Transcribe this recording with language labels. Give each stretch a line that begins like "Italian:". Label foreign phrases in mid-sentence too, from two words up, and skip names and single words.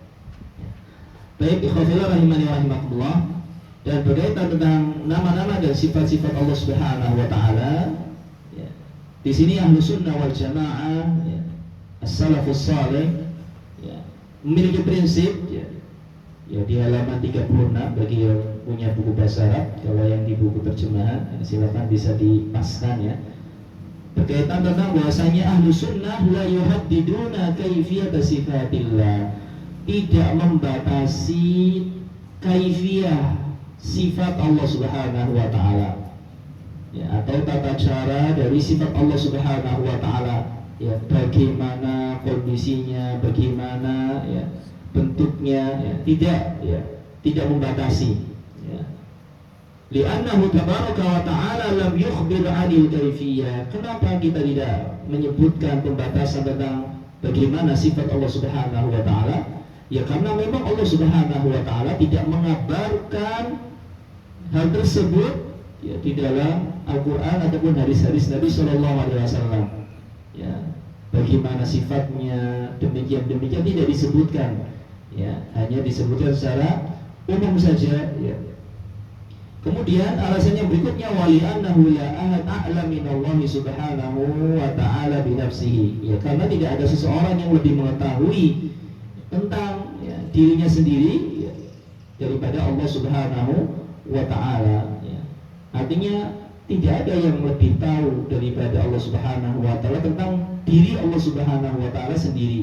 Indonesian: Baik,
Arabic: إخوة في الله رحمني ورحمكم الله.
Indonesian: Dan berkaitan tentang nama-nama dan sifat-sifat Allah
Arabic: سبحانه وتعالى,
Indonesian: ya, di sini Ahlus Sunnah wal Jamaah, ya, As-Salafus Saleh, ya, memiliki prinsip, ya, di halaman 36 bagi yang punya buku bahasa Arab. Kalau yang di buku terjemahan, ya, silakan bisa dipaskan, ya. Berkaitan tentang bahwasanya
Arabic: أهل السنة لا يحددون كيفية صفة الله,
Indonesian: tidak membatasi kaifiyah sifat Allah
Arabic: سبحانه وتعالى,
Indonesian: ya, atau tata cara dari sifat Allah
Arabic: سبحانه وتعالى,
Indonesian: ya, bagaimana kondisinya, bagaimana ya, bentuknya, ya, tidak membatasi, ya.
Arabic: لأنه تبارك وتعالى لم يخبر عن الكيفية.
Indonesian: Kenapa kita tidak menyebutkan pembatasan tentang bagaimana sifat Allah
Arabic: سبحانه وتعالى?
Indonesian: Ya karena memang Allah
Arabic: سبحانه وتعالى
Indonesian: tidak mengabarkan hal tersebut, ya, di dalam Al-Quran ataupun hadis-hadis Nabi SAW. Ya, bagaimana sifatnya, demikian tidak disebutkan, ya, hanya disebutkan secara umum saja, ya. Kemudian alasan yang berikutnya,
Arabic: ولأنه لا أحد أعلم من الله سبحانه وتعالى بنفسه,
Indonesian: ya, karena tidak ada seseorang yang lebih mengetahui tentang, ya, dirinya sendiri, ya, daripada Allah
Arabic: سبحانه وتعالى,
Indonesian: ya. Artinya tidak ada yang lebih tahu daripada Allah
Arabic: سبحانه وتعالى
Indonesian: tentang diri Allah
Arabic: سبحانه وتعالى
Indonesian: sendiri.